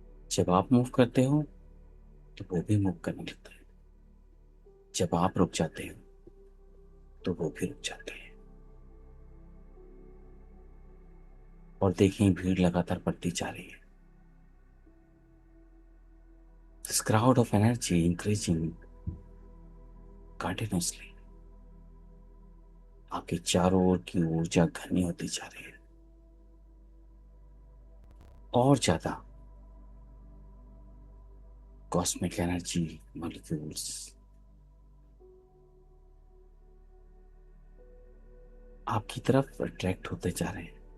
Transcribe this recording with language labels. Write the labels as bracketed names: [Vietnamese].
[Hindi] जब आप मूव करते हो तो वो भी मूव करने लगते हैं। जब आप रुक जाते हो तो वो भी रुक जाते हैं। और देखें भीड़ लगातार बढ़ती जा रही है। [English] This crowd of energy increasing continuously. [Hindi] आपके चारों ओर की ऊर्जा घनी होती जा रही है और ज्यादा कॉस्मिक एनर्जी मॉलिक्यूल्स आपकी तरफ अट्रैक्ट होते जा रहे हैं।